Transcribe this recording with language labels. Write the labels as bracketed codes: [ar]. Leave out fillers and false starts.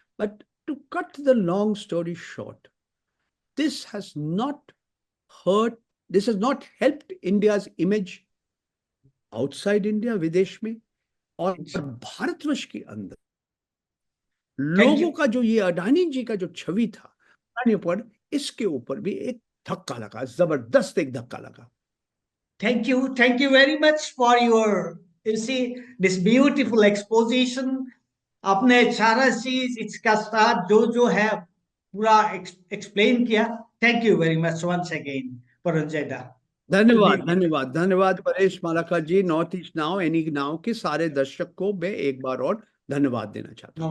[en] but to cut the long story short, this has not hurt, this has not helped India's image outside India, [hi] विदेश में, और भारतवर्ष के अंदर [en] Thank you. [hi] लोगों का जो ये अडानी जी का जो छवि था, अडानी पर, इसके ऊपर भी एक धक्का लगा, जबरदस्त एक धक्का लगा। [en] Thank you very much for your, you see, this beautiful exposition. [hi] आपने सारा चीज इसका साथ जो है पूरा एक्सप्लेन किया। [en] Thank you very much once again Paranjay da. [hi] धन्यवाद धन्यवाद धन्यवाद परेश मालाकार जी, north east now, any now के सारे दर्शक को मैं एक बार और धन्यवाद देना चाहता हूँ।